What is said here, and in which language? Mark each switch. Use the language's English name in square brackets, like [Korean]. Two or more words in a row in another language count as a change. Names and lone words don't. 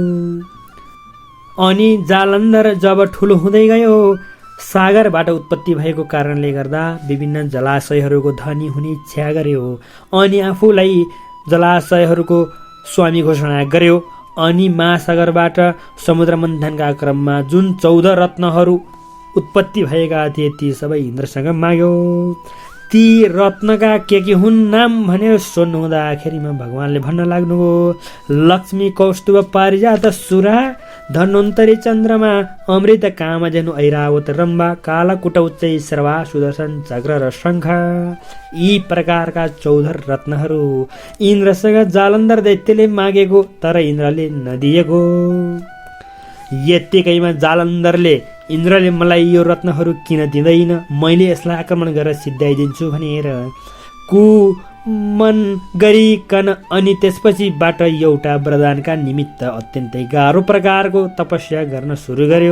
[Nepali] अनि जालन्धर जब ठुलो हुँदै गयो, सागरबाट उत्पत्ति भएको कारणले गर्दा विभिन्न जलाशयहरूको धनी हुने इच्छा गर्यो अनि आफूलाई जलाशयहरूको स्वामी घोषणा गर्यो। अनि महासागरबाट समुद्र मन्थनका क्रममा जुन 14 रत्नहरू उत्पत्ति भएका थिए ती सबै इन्द्रसँग माग्यो। ती रत्नका के हुन् नाम भनेर सोध्नु हुँदाखेरिमा भगवानले भन्न लाग्नुभयो, लक्ष्मी कौस्तुभ पारिजात सुरा धन्वन्तरी चन्द्रमा अमृत कामधेनु ऐरावत रम्बा कालकुट उच्चै सर्वा सुदर्शन चक्र र शङ्ख। यी प्रकारका 14 रत्नहरू इन्द्रसँग जालन्धर दैत्यले मागेको तर इन्द्रले नदिएको। यत्तिकैमा जालन्धरले इन्द्रले मलाई यो रत्नहरू किन दिँदैन, मैले यसलाई आक्रमण गरेर सिद्ध्याइदिन्छु भनेर कुमन गरिकन अनि त्यसपछिबाट एउटा वरदानका निमित्त अत्यन्तै गाह्रो प्रकारको तपस्या गर्न सुरु गर्यो।